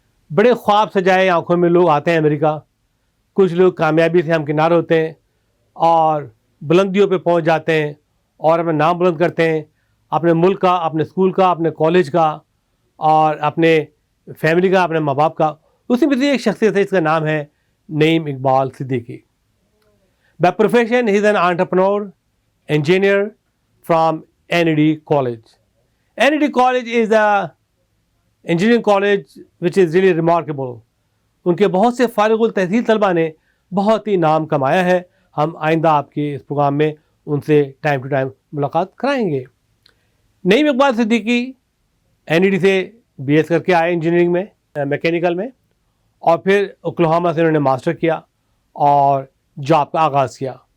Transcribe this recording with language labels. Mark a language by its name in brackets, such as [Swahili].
[Urdu] بڑے خواب سجائے آنکھوں میں لوگ آتے ہیں امریکہ. کچھ لوگ کامیابی سے ہمکنار ہوتے ہیں اور بلندیوں پہ پہنچ جاتے ہیں اور اپنا نام بلند کرتے ہیں، اپنے ملک کا، اپنے اسکول کا، اپنے کالج کا، اور اپنے فیملی کا، اپنے ماں باپ کا. اسی میں سے ایک شخصیت ہے، اس کا نام ہے نعیم Iqbal Siddiqui. [English] By profession he is an entrepreneur engineer from NED College. NED College is the engineering college which is really remarkable. [Urdu] ان کے بہت سے فارغ التحصیل طلباء نے بہت ہی نام کمایا ہے. ہم آئندہ آپ کے اس پروگرام میں ان سے ٹائم ٹو ٹائم ملاقات کرائیں گے. نعیم اقبال صدیقی NED سے BS کر کے آئے انجینئرنگ میں، میکینیکل میں، اور پھر اوکلاہوما سے انہوں نے ماسٹر کیا اور جاب کا آغاز کیا.